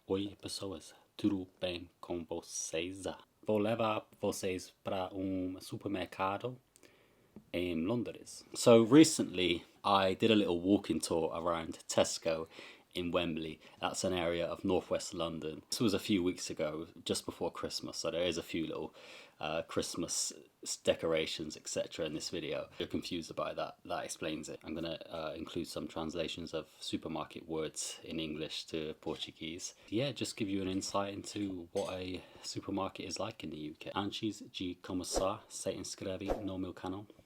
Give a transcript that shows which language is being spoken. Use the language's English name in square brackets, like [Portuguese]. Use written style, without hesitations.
[Portuguese] Oi pessoas, tudo bem com vocês? Vou levar vocês para supermercado in Londres. [English] So recently I did a little walking tour around TESCO in Wembley. That's an area of northwest London. This was a few weeks ago, just before Christmas, so there is a few little Christmas decorations, etc. in this video. If you're confused about that, that explains it. I'm gonna include some translations of supermarket words in English to Portuguese. Yeah, just give you an insight into what a supermarket is like in the UK. [Portuguese] Antes de começar, se inscreve no meu canal.